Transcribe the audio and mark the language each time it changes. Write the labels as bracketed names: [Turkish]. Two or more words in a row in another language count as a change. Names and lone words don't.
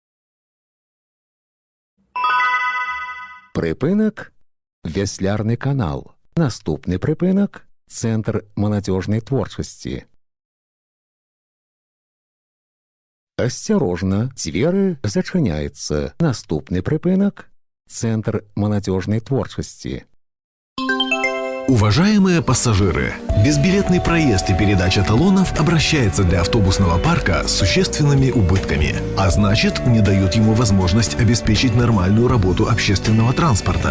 [Belarusian] Прыпынак Вяслярны канал. Наступны прыпынак Цэнтр маладзёжнай творчасці. Асцярожна, дзверы зачыняецца. Наступны прыпынак Центр молодежной творчести. [Russian] Уважаемые пассажиры, безбилетный проезд и передача талонов обращается для автобусного парка с существенными убытками, а значит, не дают ему возможность обеспечить нормальную работу общественного транспорта.